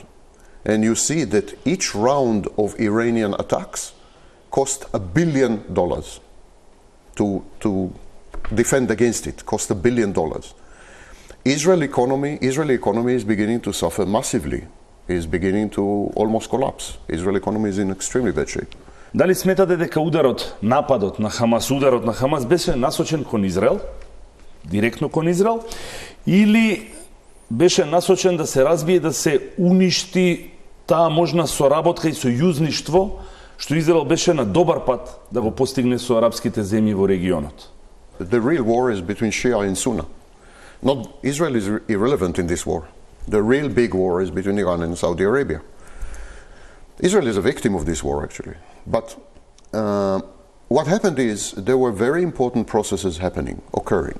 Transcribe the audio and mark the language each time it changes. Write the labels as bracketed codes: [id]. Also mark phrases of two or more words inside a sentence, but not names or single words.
[en] And you see that each round of Iranian attacks cost $1 billion to defend against it, cost $1 billion. Israeli economy is beginning to suffer massively, is beginning to almost collapse. Israeli economy is in extremely bad shape. [mk] Дали сметате дека нападот на Хамас беше насочен кон Израел, директно кон Израел, или беше насочен да се разбие, да се уништи таа можна соработка и сојузништво што Израел беше на добар пат да го постигне со арапските земји во регионот? [en] The real war is between Shia and Sunni. Not Israel is irrelevant in this war. The real big war is between Iran and Saudi Arabia. Israel is a victim of this war actually, but what happened is there were very important processes occurring.